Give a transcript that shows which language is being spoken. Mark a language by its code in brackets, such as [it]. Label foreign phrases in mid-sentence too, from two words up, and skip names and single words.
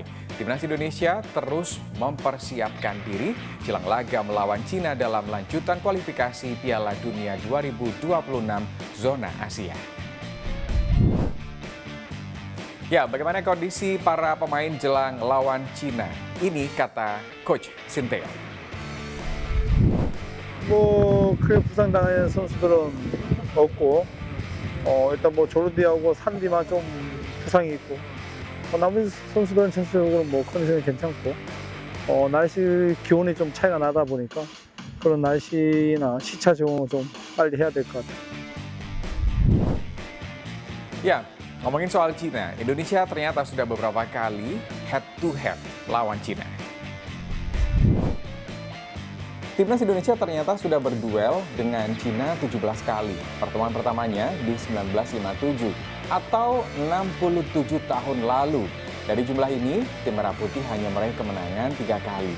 [id] Timnas Indonesia terus mempersiapkan diri jelang laga melawan Cina dalam lanjutan kualifikasi Piala Dunia 2026 zona Asia. Ya, bagaimana kondisi para pemain jelang lawan Cina? Ini kata Coach Sintayong. [ko] 크게 부상당한 선수들은 없고 일단 조르디하고 산디만 좀 부상이 있고 나머지 선수들은 전체적으로 컨디션이 괜찮고 날씨 기온이 좀 차이가 나다 보니까 그런 날씨나 시차 적응을 좀 빨리 해야 될 것 같아요. [id] Ya, ngomongin soal Cina, Indonesia ternyata sudah beberapa kali [en] head to head [id] lawan Cina. Timnas Indonesia ternyata sudah berduel dengan Cina 17 kali. Pertemuan pertamanya di 1957 atau 67 tahun lalu. Dari jumlah ini, tim Merah Putih hanya meraih kemenangan 3 kali.